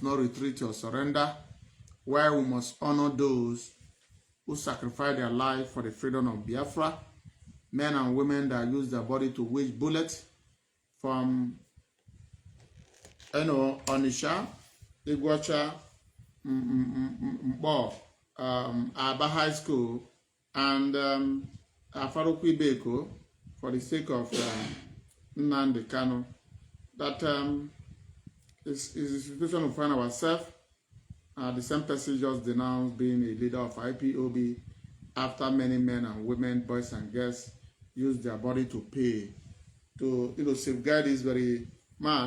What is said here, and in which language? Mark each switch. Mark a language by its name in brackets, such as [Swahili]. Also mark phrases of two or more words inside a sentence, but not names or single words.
[English] not retreat or surrender, where we must honor those who sacrifice their life for the freedom of Biafra, men and women that use their body to wage bullets from, Onisha, Iguacha, Aba High School, and Afaruku Beko, for the sake of Nnamdi Kanu. That is a situation we find ourselves. The same person just denounced being a leader of IPOB after many men and women, boys and girls, use their body to pay to safeguard this very man.